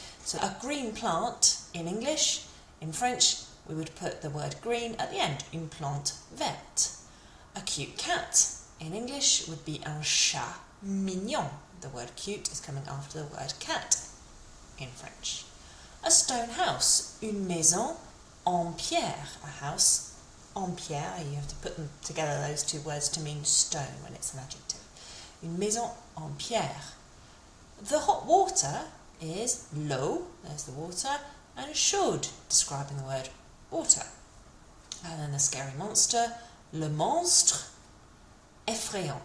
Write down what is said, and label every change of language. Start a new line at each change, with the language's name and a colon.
English: So a green plant in English, in French, we would put the word green at the end,
French: une plante verte.
English: A cute cat in English would be
French: un chat mignon.
English: The word cute is coming after the word cat in French. A stone house,
French: une maison en pierre,
English: a house
French: en pierre.
English: You have to put them together, those two words, to mean stone when it's an adjective.
French: Une maison en pierre.
English: The hot water is l'eau, there's the water, and chaude, describing the word water. And then the scary monster,
French: le monstre, effrayant.